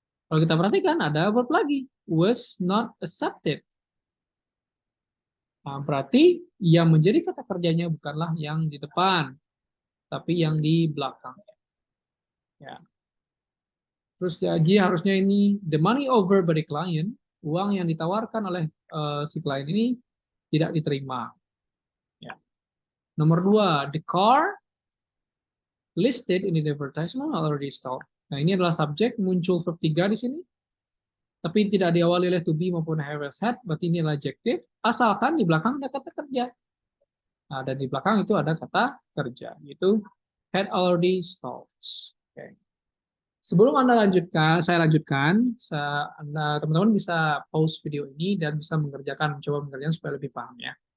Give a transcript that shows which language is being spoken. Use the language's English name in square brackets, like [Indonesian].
[Indonesian] Kalau kita perhatikan ada verb lagi, [English] was not accepted. [Indonesian] Nah, berarti yang menjadi kata kerjanya bukanlah yang di depan, tapi yang di belakang. Ya. Terus jadi harusnya ini [English] the money over by the client, [Indonesian] uang yang ditawarkan oleh si klien ini tidak diterima. Ya. Nomor 2, [English] the car listed in the advertisement already sold. [Indonesian] Nah, ini adalah subjek, muncul verb 3 di sini. Tapi tidak diawali oleh to be maupun have as had, berarti ini adalah adjective, asalkan di belakang ada kata kerja. Nah, dan di belakang itu ada kata kerja, yaitu had already sold. Okay. Sebelum saya lanjutkan, teman-teman bisa pause video ini dan bisa mencoba mengerjakan supaya lebih paham ya.